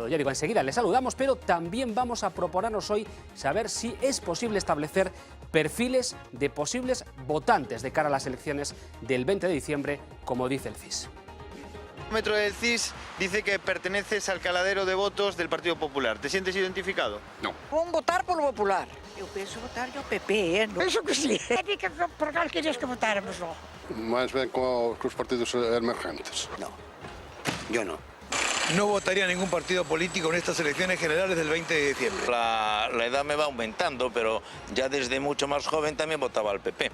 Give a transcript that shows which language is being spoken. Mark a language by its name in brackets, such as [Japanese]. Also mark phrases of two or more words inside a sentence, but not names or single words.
[Spanish] Ya digo, enseguida le saludamos, pero también vamos a proponernos hoy saber si es posible establecer perfiles de posibles votantes de cara a las elecciones del 20 de diciembre, como dice el CIS. El metro del CIS dice que perteneces al caladero de votos del Partido Popular. ¿Te sientes identificado? No. [Galician] Vamos votar por Popular. Eu penso votar no PP, ¿no? Penso que sí. Por cal querías que votáramos, no? [Spanish] Más bien con los partidos emergentes. No, yo no. No votaría ningún partido político en estas elecciones generales del 20 de diciembre. La edad me va aumentando, pero ya desde mucho más joven también votaba al PP.